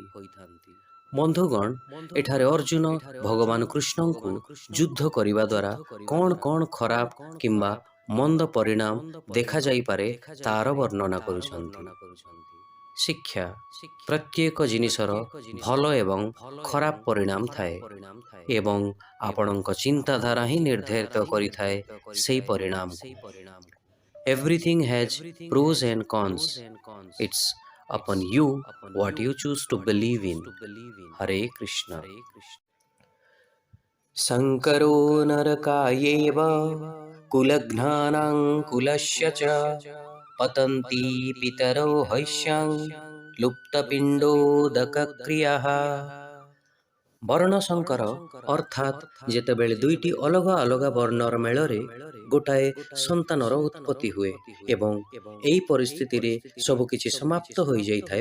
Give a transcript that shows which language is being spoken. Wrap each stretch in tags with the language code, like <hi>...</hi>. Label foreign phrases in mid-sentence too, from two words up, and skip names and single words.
<or>ବନ୍ଧୁଗଣ, ଏଠାରେ ଅର୍ଜୁନ ଭଗବାନ କୃଷ୍ଣଙ୍କୁ ଯୁଦ୍ଧ କରିବା ଦ୍ୱାରା କ'ଣ କ'ଣ ଖରାପ କିମ୍ବା ମନ୍ଦ ପରିଣାମ ଦେଖାଯାଇପାରେ ତାର ବର୍ଣ୍ଣନା କରୁଛନ୍ତି। ଶିକ୍ଷା। ପ୍ରତ୍ୟେକ ଜିନିଷର ଭଲ ଏବଂ ଖରାପ ପରିଣାମ ଥାଏ ଏବଂ ଆପଣଙ୍କ ଚିନ୍ତାଧାରା ହିଁ ନିର୍ଦ୍ଧାରିତ କରିଥାଏ ସେହି ପରିଣାମକୁ।</or> <en>Everything has pros and cons. It's upon you what you choose to believe in.</en> <sa>हरे कृष्ण. शङ्करो नरकायैव कुलघ्नानां कुलस्य च पतन्ति पितरो हैष्यां ଲୁପ୍ତପିଣ୍ଡୋଦକକ୍ରିୟାଃ।</sa> <or>ବର୍ଣ୍ଣ ସଂକର ଅର୍ଥାତ୍ ଯେତେବେଳେ ଦୁଇଟି ଅଲଗା ଅଲଗା ବର୍ଣ୍ଣର ମେଳରେ ଗୋଟାଏ ସନ୍ତାନର ଉତ୍ପତ୍ତି ହୁଏ ଏବଂ ଏହି ପରିସ୍ଥିତିରେ ସବୁକିଛି ସମାପ୍ତ ହୋଇଯାଇଥାଏ।</or>